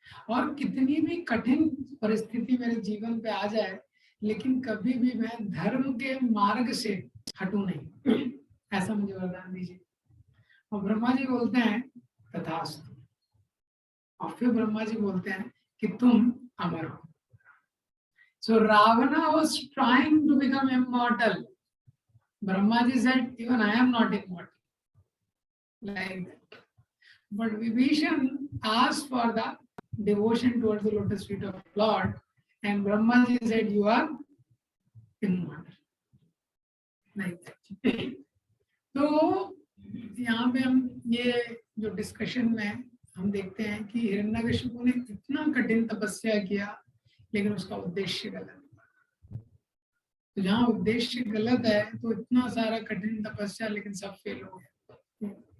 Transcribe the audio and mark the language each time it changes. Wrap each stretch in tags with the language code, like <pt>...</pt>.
<hi>और कितनी भी कठिन परिस्थिति मेरे जीवन पे आ जाए, लेकिन कभी भी मैं धर्म के मार्ग से हटूं नहीं, ऐसा मुझे वरदान दीजिए। और ब्रह्मा जी बोलते हैं तथास्तु। और फिर ब्रह्मा जी बोलते हैं कि तुम अमर हो।</hi> <en>So Ravana was trying to become immortal. Brahmaji said, even I am not immortal. Like that. But Vibhishan asked for the devotion towards the lotus feet of Lord, and Brahmaji said, you are immortal. Like that.</en> <hi>तो यहाँ पे हम ये जो discussion में हम देखते हैं कि हिरण्यकशिपु ने इतना कठिन तपस्या किया, लेकिन उसका उद्देश्य गलत। तो जहाँ उद्देश्य गलत है तो इतना सारा कठिन तपस्या, लेकिन सब फेल हो गया।</hi>